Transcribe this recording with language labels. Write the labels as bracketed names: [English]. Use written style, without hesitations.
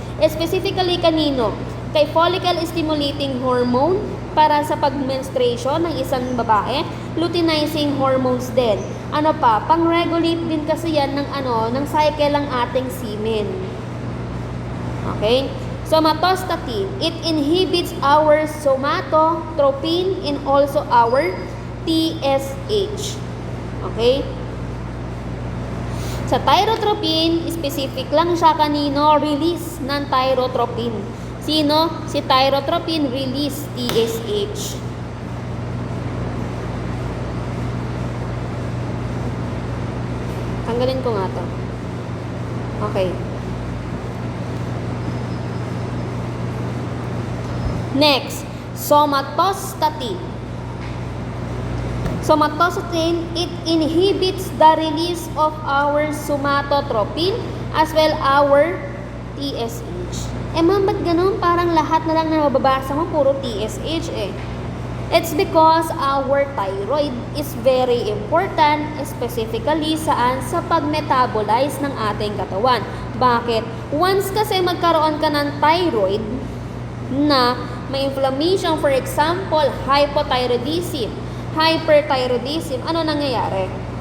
[Filipino] Specifically kanino? Kay follicle stimulating hormone para sa pag-menstruation ng isang babae. Luteinizing hormones din. Ano pa? Pang-regulate din kasi yan ng ng cycle ng ating semen. [English] Okay? Somatostatin. It inhibits our somatotropin and also our TSH. Okay? [Filipino] Sa thyrotropin, specific lang siya kanino, release ng thyrotropin. Sino? Si thyrotropin, release TSH. Tanggalin ko nga to. Okay. [English] Next, somatostatin. Somatostatin, it inhibits the release of our somatotropin as well our TSH. [Filipino] Ma'am, ba't ganun? Parang lahat na lang na mababasa mo, puro TSH eh. [English] It's because our thyroid is very important, specifically [Filipino] saan? Sa pag-metabolize ng ating katawan. Bakit? Once kasi magkaroon ka ng thyroid na may inflammation, [English] for example, [Filipino] hypothyroidism, hyperthyroidism, ano nangyayari?